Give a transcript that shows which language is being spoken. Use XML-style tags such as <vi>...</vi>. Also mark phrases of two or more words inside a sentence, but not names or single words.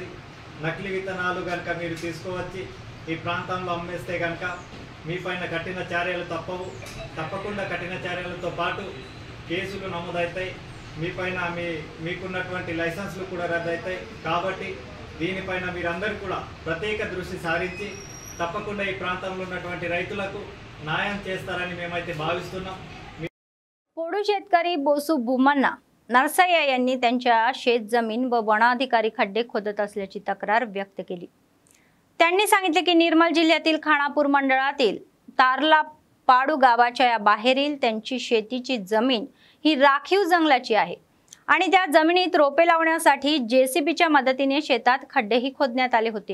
<te>నకిలీ విత్తనాలు కనుక మీరు తీసుకువచ్చి ఈ ప్రాంతంలో అమ్మేస్తే కనుక మీ పైన కఠిన చర్యలు తప్పకుండా కఠిన చర్యలతో పాటు కేసులు నమోదవుతాయి. మీ పైన మీకున్నటువంటి లైసెన్స్లు కూడా రద్దవుతాయి. కాబట్టి దీనిపైన మీరందరూ కూడా ప్రత్యేక దృష్టి సారించి తప్పకుండా ఈ ప్రాంతంలో ఉన్నటువంటి రైతులకు न्याय చేస్తారని మేమైతే భావిస్తున్నాం.</te> <mr>पोडू शेतकरी बोसू बुमन्ना नरसय्या यांनी त्यांच्या शेत जमीन व वनाधिकारी खड्डे खोदत असल्याची तक्रार व्यक्त केली. त्यांनी सांगितले की निर्मल जिल्ह्यातील खानापूर मंडळातील तारला पाडू गावाच्या या बाहेरील त्यांची शेतीची जमीन ही राखीव जंगलाची आहे आणि त्या जमिनीत रोपे लावण्यासाठी जेसीबीच्या मदतीने शेतात खड्डेही खोदण्यात आले होते.</mr>